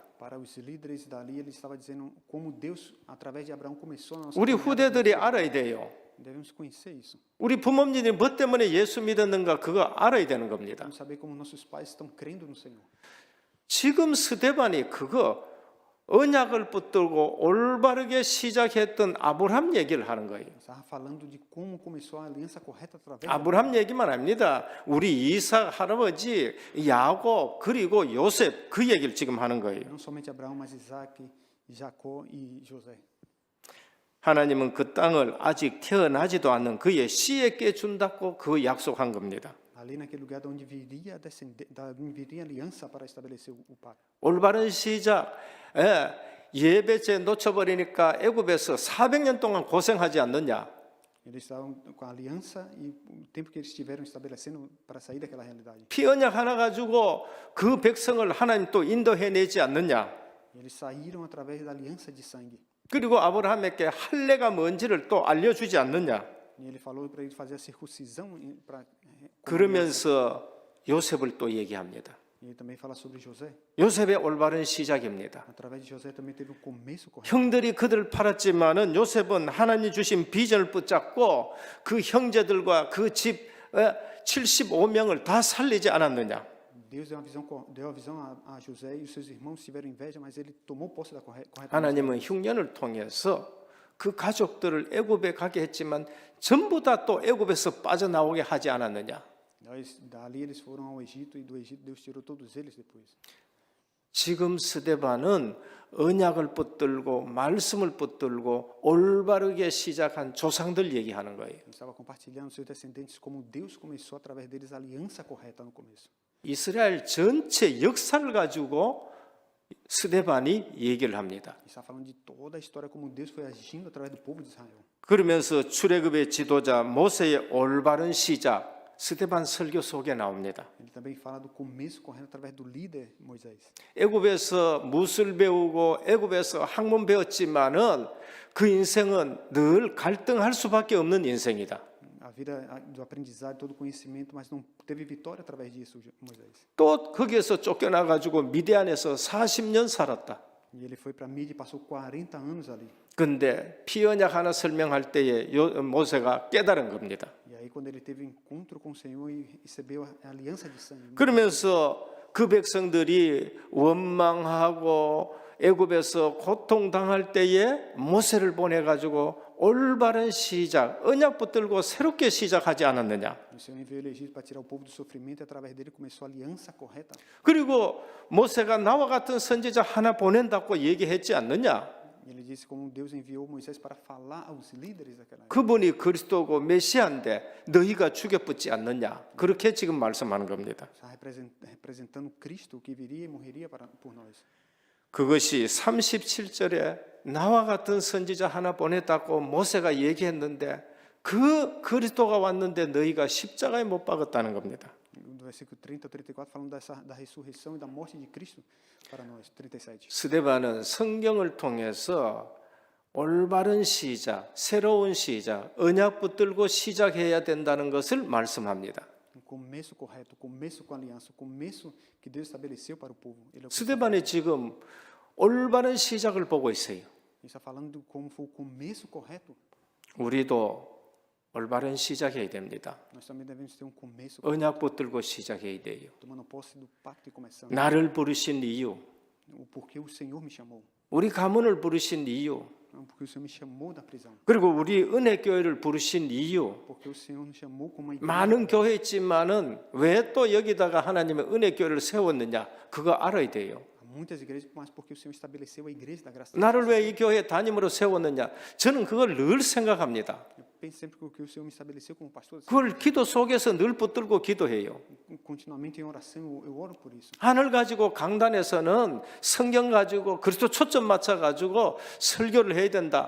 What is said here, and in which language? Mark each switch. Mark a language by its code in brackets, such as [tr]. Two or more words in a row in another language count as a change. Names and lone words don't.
[pt] Para os líderes dali, ele estava dizendo como Deus, através de Abraão, começou a nossa 우리 caminhada. [ko] 후대들이 알아야 돼요. [pt] Devemos conhecer isso. [ko] 우리 부모님이 뭐 때문에 예수 믿었는가 그거 알아야 되는 겁니다. [pt] Devemos saber como nossos pais estão crendo no Senhor. [ko] 지금 스데반이 그거 언약을 붙들고 올바르게 시작했던 아브라함 얘기를 하는 거예요. [pt] Estava falando de como começou a aliança correta através [ko] 아브라함 얘기만 아닙니다. 우리 이삭 할아버지 야곱 그리고 요셉 그 얘기를 지금 하는 거예요. [pt] não somente Abraão, mas Isaac, Jacó e José. [ko] 하나님은 그 땅을 아직 태어나지도 않는 그의 씨에게 준다고 그 약속한 겁니다. [pt] Ali naquele lugar de onde viria a aliança para estabelecer o pacto. [ko] 올바른 시작. 예배제 놓쳐버리니까 애굽에서 400년 동안 고생하지 않느냐. [pt] Eles estavam com a aliança e o tempo que eles estiveram estabelecendo para sair daquela realidade. [ko] 피 언약 하나 가지고 그 백성을 하나님 또 인도해내지 않느냐. [pt] Eles saíram através da aliança de sangue. [ko] 그리고 아브라함에게 할례가 뭔지를 또 알려주지 않느냐. [pt] E ele falou para ele fazer a circuncisão para. [ko] 그러면서 요셉을 또 얘기합니다. [pt] E ele também fala sobre José. [ko] 요셉의 올바른 시작입니다. [pt] Através de José também teve um começo correto. [ko] 형들이 그들을 팔았지만은 요셉은 하나님 주신 비전을 붙잡고 그 형제들과 그 집 75명을 다 살리지 않았느냐. [pt] Deus deu a visão a José e os seus irmãos tiveram inveja, mas ele tomou posse da correta. [ko] 하나님은 흉년을 통해서 그 가족들을 애굽에 가게 했지만 전부 다 또 애굽에서 빠져나오게 하지 않았느냐. [pt] Dali eles foram ao Egito e do Egito Deus tirou todos eles depois. [ko] 지금 스데반은 언약을 붙들고 말씀을 붙들고 올바르게 시작한 조상들 얘기하는 거예요. [pt] Ele estava compartilhando seus descendentes como Deus começou através deles a aliança correta no começo. [ko] 이스라엘 전체 역사를 가지고 스데반이 얘기를 합니다. [pt] Ele está falando de toda a história como Deus foi agindo através do povo de Israel. [ko] 그러면서 출애굽의 지도자 모세의 올바른 시작 스데반 설교 속에 나옵니다. [pt] Ele também fala do começo correto através do líder Moisés. [ko] 애굽에서 무술 배우고 애굽에서 학문 배웠지만은 그 인생은 늘 갈등할 수밖에 없는 인생이다. [pt] vida do aprendizado, todo o conhecimento, mas não teve vitória através disso, Moisés. [ko] 또 거기에서 쫓겨나 가지고 미디안에서 40년 살았다. [pt] E ele foi para Mídia e passou 40 anos ali. [ko] 근데 피언약 하나 설명할 때에 모세가 깨달은 겁니다. [pt] E aí quando ele teve encontro com o Senhor e recebeu a aliança de sangue. [ko] 그러면서 그 백성들이 원망하고 애굽에서 고통당할 때에 모세를 보내 가지고 올바른 시작, 언약 붙들고 새롭게 시작하지 않았느냐? [pt] O Senhor enviou ele Egito para tirar o povo do sofrimento e através dele começou a aliança correta. [ko] 그리고 모세가 나와 같은 선지자 하나 보낸다고 얘기했지 않느냐? [pt] E ele disse como Deus enviou Moisés para falar aos líderes daquela época. [ko] 그분이 그리스도고 메시아인데 너희가 죽여붙지 않느냐? 그렇게 지금 말씀하는 겁니다. [pt] Está representando Cristo que viria e morreria por nós. [ko] 그것이 37절에 나와 같은 선지자 하나 보냈다고 모세가 얘기했는데 그 그리스도가 왔는데 너희가 십자가에 못 박았다는 겁니다. [pt] Do versículo 30 ao 34 falando da ressurreição e da morte de Cristo para nós. 37. [ko] 스데반은 성경을 통해서 올바른 시작, 새로운 시작, 언약 붙들고 시작해야 된다는 것을 말씀합니다. [pt] Um começo correto, começo com aliança, começo que Deus estabeleceu para o povo. Ele é o [ko] 스데반이 지금 올바른 시작을 보고 있어요. [pt] está falando de como foi o começo correto. [ko] 우리도 올바른 시작해야 됩니다. [pt] Nós também devemos ter um começo [ko] 언약 붙들고 시작해야 돼요. [pt] tomando posse do pacto e começando. [ko] 나를 부르신 이유, [pt] O porquê o Senhor me chamou. [ko] 우리 가문을 부르신 이유, [pt] Porque o Senhor me chamou da prisão. [ko] 그리고 우리 은혜교회를 부르신 이유. [pt] Porque o Senhor nos chamou como uma igreja. [ko] 많은 교회 있지만은 왜 또 여기다가 하나님의 은혜교회를 세웠느냐? 그거 알아야 돼요. [pt] Há muitas igrejas, mas porque o Senhor estabeleceu a igreja da graça. [ko] 나를 왜 이 교회에 담임으로 세웠느냐? 저는 그걸 늘 생각합니다. [pt] Eu penso sempre que o que o Senhor me estabeleceu como pastor. [ko] 그걸 기도 속에서 늘 붙들고 기도해요. [pt] Continuamente em oração, eu oro por isso. [ko] 하늘 가지고 강단에서는 성경 가지고 그리스도 초점 맞춰 가지고 설교를 해야 된다.